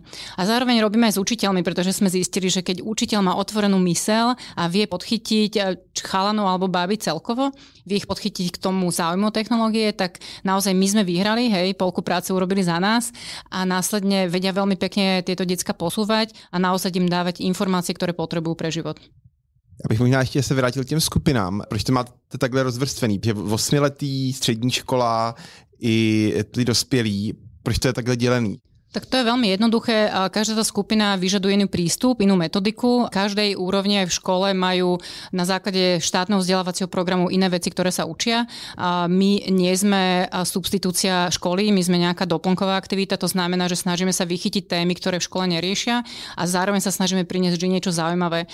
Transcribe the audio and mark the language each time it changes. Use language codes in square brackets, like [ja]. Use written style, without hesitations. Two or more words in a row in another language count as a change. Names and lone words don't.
[sk] A zároveň robíme aj s učiteľmi, pretože sme zistili, že keď učiteľ má otvorenú myseľ a vie podchytiť chalanov alebo báby celkovo, vie ich podchytiť k tomu záujmu technológie, tak naozaj my sme vyhrali, polku práce urobili za nás a následne vedia veľmi pekne tieto decka posúvať a naozaj im dávať informácie, ktoré potrebujú pre život. [cs] Já bych možná ještě se vrátil k těm skupinám. Proč to máte takhle rozvrstvený? Že 8letý, střední škola i ty dospělí, proč to je takhle dělený? [sk] Tak to je veľmi jednoduché. Každá tá skupina vyžaduje iný prístup, inú metodiku. Každej úrovni aj v škole majú na základe štátneho vzdelávacieho programu iné veci, ktoré sa učia. My nie sme substitúcia školy, my sme nejaká doplnková aktivita, to znamená, že snažíme sa vychytiť témy, ktoré v škole neriešia a zároveň sa snažíme priniesť vždy niečo zaujímavé.